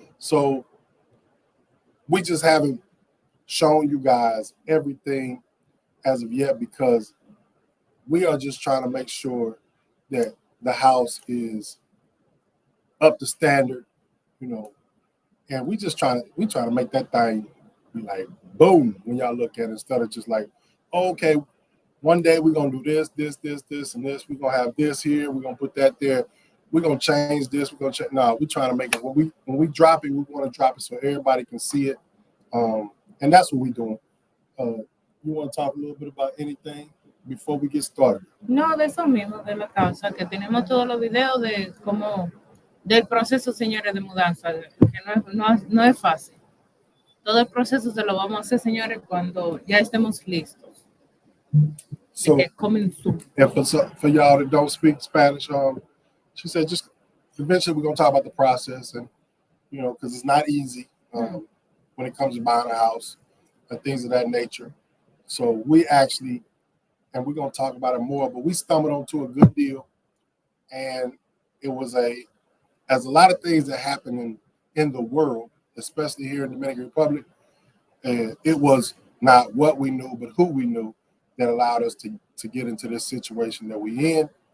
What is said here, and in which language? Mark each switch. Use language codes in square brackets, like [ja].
[en] So we just haven't shown you guys everything as of yet because we are just trying to make sure that the house is up to standard, and we trying to make that thing be like boom when y'all look at it instead of just like, oh, okay, one day we're gonna do this, and this. We're gonna have this here, we're gonna put that there, we're gonna change this, we're gonna change. No, we're trying to make it when we drop it, we want to drop it so everybody can see it. And that's what we're doing. You want to talk a little bit about anything before we get started? [es] No, de eso mismo, de la casa, que tenemos todos los videos de cómo, del proceso, señores, de mudanza, que no es fácil. Todo el proceso se lo vamos a hacer, señores, cuando ya estemos listos. [en] So, coming soon. And for y'all that don't speak Spanish, she said just eventually we're gonna talk about the process, and because it's not easy when it comes to buying a house and things of that nature. So we actually, and we're gonna talk about it more, but we stumbled onto a good deal, and it was as a lot of things that happen in the world, especially here in the Dominican Republic, and it was not what we knew, but who we knew that allowed us to get into this situation that we in.